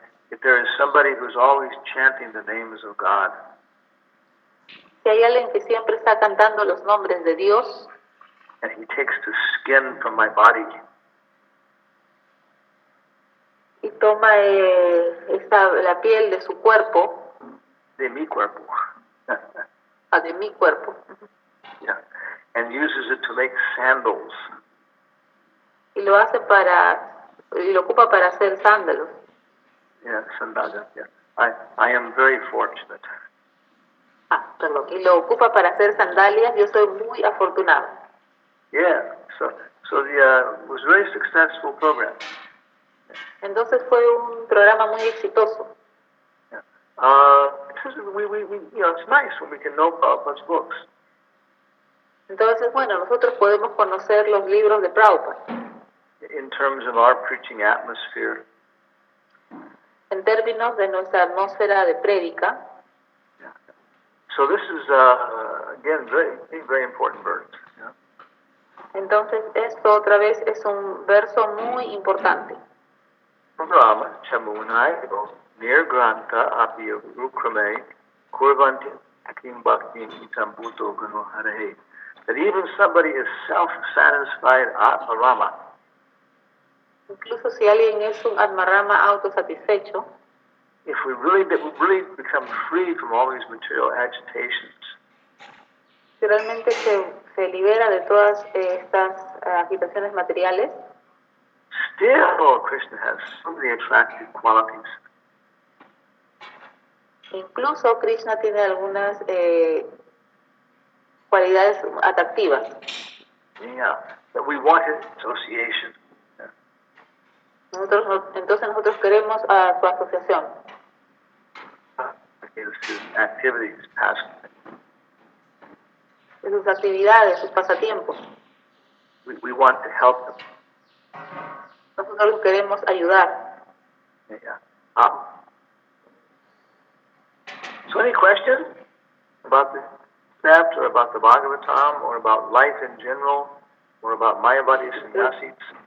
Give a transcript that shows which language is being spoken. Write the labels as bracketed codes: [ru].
[en] If there is somebody who's always chanting the names of God. [es] Si hay alguien que siempre está cantando los nombres de Dios. [en] And he takes the skin from my body. [es] Y toma la piel de su cuerpo. De mi cuerpo. De mi cuerpo. [en] Yeah. And uses it to make sandals. [es] Y lo ocupa para hacer sándalos. [en] Yeah, [es] sandalia. [en] Yeah. I am very fortunate. [es] Perdón. Y lo ocupa para hacer sandalias. Yo soy muy afortunado. [en] Yeah. So it was a very successful program. [es] Entonces fue un programa muy exitoso. [en] Yeah. It's nice when we can know Prabhupada's books. [es] Entonces, nosotros podemos conocer los libros de Prabhupada. [en] In terms of our preaching atmosphere. [es] En términos de nuestra atmósfera de prédica. [en] Yeah. So this is again very, very important verse. Yeah. [es] Entonces esto otra vez es un verso muy importante. [sa] Brahma chamunai nirgranta apya rukrame kurvanti kim bhakti itam bhuto gano harahe. [en] That even somebody is self-satisfied atmarama. [es] Incluso si alguien es un Atmarama autosatisfecho, [en] If we really become free from all these material agitations, [es] si realmente se libera de todas estas agitaciones materiales, [en] still Krishna has so many attractive qualities. [es] incluso Krishna tiene algunas cualidades atractivas. [en] Yeah, that we want his association. [es] Entonces nosotros queremos a su asociación, [en] His activities, pastimes. [es] de sus actividades, sus pasatiempos. [en] We want to help them. [es] Nosotros los queremos ayudar. [en] Yeah. So any questions about this chapter, or about the Bhagavatam, or about life in general, or about Mayavadi sannyasis?